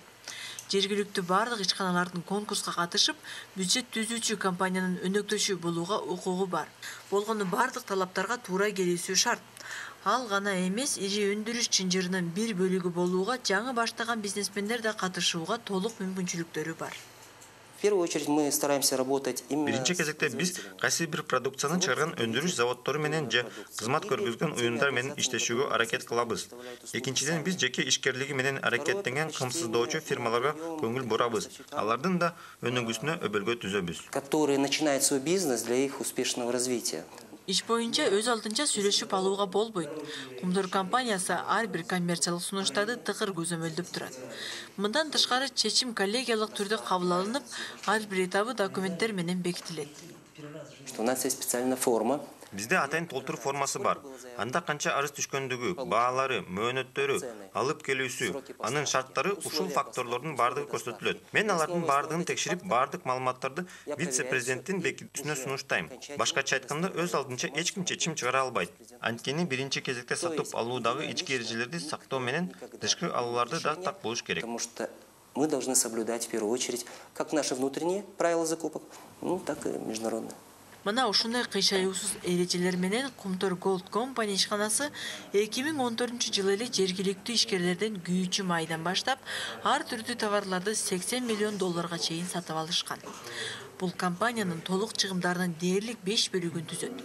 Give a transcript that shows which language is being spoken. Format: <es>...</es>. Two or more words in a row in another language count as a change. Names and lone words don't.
<ky>Жергиликтүү бардык ишканалардын конкурска катышып, бюджет түзүүчү компаниянын өнөктөшү болууга укугу бар. Болгону бардык талаптарга туура келүүсү шарт. Ал гана эмес, ири өндүрүш чынжырынын бир бөлүгү болууга жаңы баштаган бизнесмендер да катышууга толук мүмкүнчүлүктөрү бар.</ky> <ru>В первую очередь мы стараемся работать именно...</ru> <ky>Биринчи кезекте биз кайсы бир продукцияны чыгарган өндүрүш заводдору менен же кызмат көргөзгөн уюмдар менен иштешүүгө аракет кылабыз. Экинчиден биз жеке ишкерлиги менен аракеттенген кымсыздоочу фирмаларга көңүл бурабыз. Алардын да өнүгүүсүнө өбөлгө түзөбүз.</ky> <ru>Которые начинают свой бизнес для их успешного развития.</ru> <ky>Иш боюнча өз алдынча сүйлөшүп алууга болбойт. Кумтор компаниясы ар бир коммерциялык сунуштарды тыгыр көзөмөлдөп турат. Мындан тышкары чечим коллегиялык түрдө кабыл алынып, ар бир этабы документтер менен бекитилет.</ky> <ru>У нас есть специальная форма.</ru> <ky>Бизде атайын толтур формасы бар. Анда канча арыз түшкөндүгү, баалары, мөөнөттөрү, алып келүүсү, анын шарттары ушул факторлордун бардыгы көрсөтүлөт. Мен алардын бардыгын текшерип, бардык маалыматтарды вице-президенттин бекитүүсүнө сунуштайм. Башкача айтканда, өз алдынча эч ким чечим чыгара албайт. Анткени биринчи кезекте сатып алуудагы ички эрежелерди сактоо менен тышкы алууларды да так болуш керек.</ky> <ru>Потому что мы должны соблюдать в первую очередь как наши внутренние правила закупок, так и международные.</ru> <ky>Мына ушундай кыйшаюусуз эрежелер менен Кумтор Gold Company ишканасы 2014-жылы эле жергиликтүү ишкерлерден күйүүчү майдан баштап ар түрдүү товарларды $80 миллион чейин сатып алышкан. Бул компаниянын толук чыгымдарынын дээрлик 5 бөлүгүн түзөт.</ky>